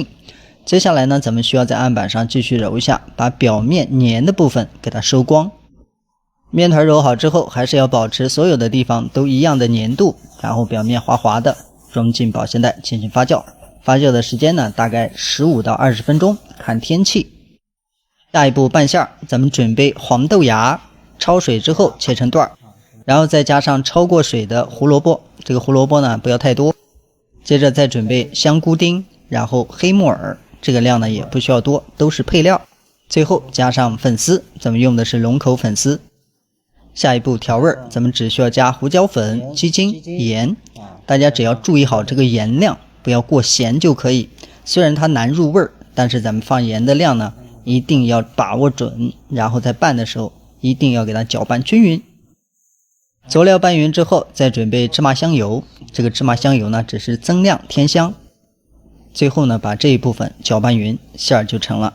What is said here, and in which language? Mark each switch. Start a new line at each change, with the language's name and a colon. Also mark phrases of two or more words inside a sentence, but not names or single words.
Chinese: 接下來呢，咱們需要在案板上继續揉一下，把表面粘的部分给它收光。面团揉好之後，還是要保持所有的地方都一樣的粘度，然後表面滑滑的，装进保鮮袋进行發酵。發酵的時間呢，大概15到20分鐘，看天氣。下一步拌馅，咱們準備黃豆芽，焯水之後切成段，然後再加上焯過水的胡蘿蔔，這個胡蘿蔔呢不要太多。接着再準備香菇丁，然後黑木耳，這個量呢也不需要多，都是配料。最後加上粉絲，咱們用的是龍口粉絲。下一步調味，咱們只需要加胡椒粉、雞精、鹽。大家只要注意好這個鹽量，不要過鹹就可以。雖然它難入味，但是咱們放鹽的量呢一定要把握準，然後在拌的时候一定要給它攪拌均匀。佐料拌匀之後，再準備芝麻香油，這個芝麻香油呢只是增亮添香。最後呢把這一部分攪拌匀，餡就成了。